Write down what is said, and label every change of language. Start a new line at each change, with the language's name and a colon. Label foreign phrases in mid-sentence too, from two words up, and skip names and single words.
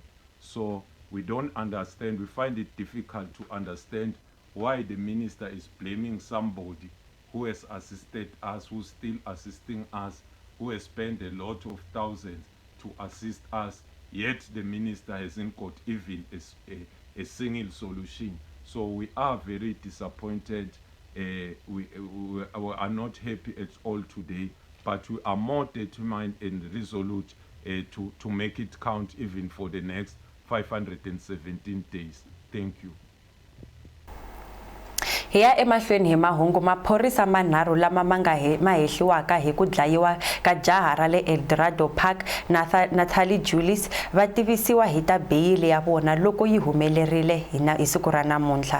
English: So we don't understand, we find it difficult to understand why the minister is blaming somebody who has assisted us, who's still assisting us, who has spent a lot of thousands to assist us, yet the minister hasn't got even a single solution. So we are very disappointed. We are not happy at all today, but we are more determined and resolute to make it count even for the next 517 days. Thank you.
Tsonga: Hi ya emahlweni hi mahungu. Maphorisa manharhu lama ma hehliwaka hi ku dlayiwa ka jaha ra le Eldorado Park Natalie Julius va tivisiwa hi ta beyili ya vona loko yi humelerile hi siku ra namuntlha.